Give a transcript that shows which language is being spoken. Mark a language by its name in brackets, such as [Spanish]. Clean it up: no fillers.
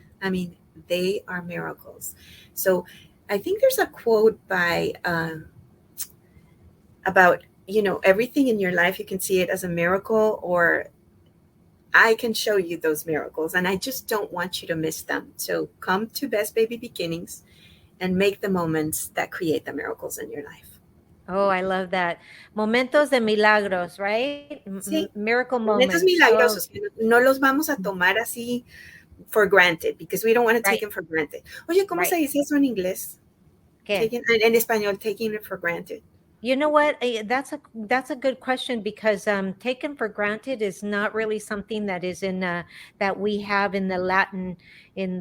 [English] I mean, they are miracles. So I think there's a quote about, everything in your life, you can see it as a miracle, or I can show you those miracles. And I just don't want you to miss them. So come to Best Baby Beginnings and make the moments that create the miracles in your life. Oh, I love that. [Spanish] Momentos de milagros, [English] right? [Spanish] Sí, [English] Miracle [Spanish] momentos milagrosos, que no los vamos a tomar así [English] for granted, because we don't want to take Right. them for granted. [Spanish] Oye, ¿cómo [English] Right. [Spanish] se dice eso en inglés? ¿Qué? En español, taking it for granted. You know what? That's a good question, because taken for granted is not really something that is in that we have in the Latin, in